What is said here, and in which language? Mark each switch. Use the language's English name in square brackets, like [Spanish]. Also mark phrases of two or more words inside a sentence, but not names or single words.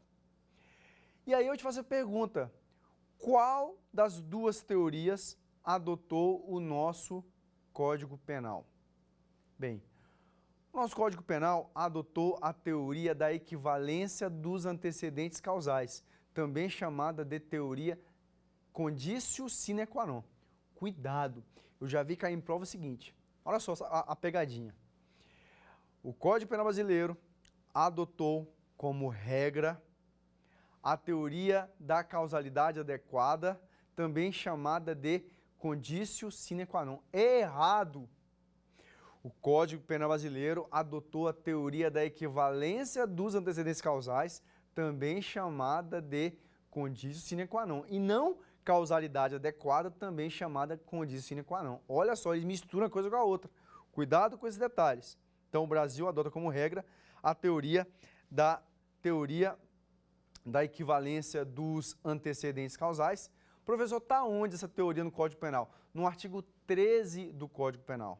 [Portuguese] E aí eu te faço a pergunta, qual das duas teorias adotou o nosso Código Penal? Bem, o nosso Código Penal adotou a teoria da equivalência dos antecedentes causais, também chamada de teoria [Latin] conditio sine qua non. [Portuguese] Cuidado, eu já vi cair em prova o seguinte, olha só a pegadinha. O Código Penal brasileiro adotou como regra a teoria da causalidade adequada, também chamada de [Latin] conditio sine qua non. [Portuguese] É errado. O Código Penal brasileiro adotou a teoria da equivalência dos antecedentes causais, também chamada de [Latin] conditio sine qua non. [Portuguese] E não causalidade adequada, também chamada [Latin] conditio sine qua non. [Portuguese] Olha só, eles misturam uma coisa com a outra. Cuidado com esses detalhes. Então, o Brasil adota como regra a teoria da equivalência dos antecedentes causais. Professor, está onde essa teoria no Código Penal? No artigo 13 do Código Penal.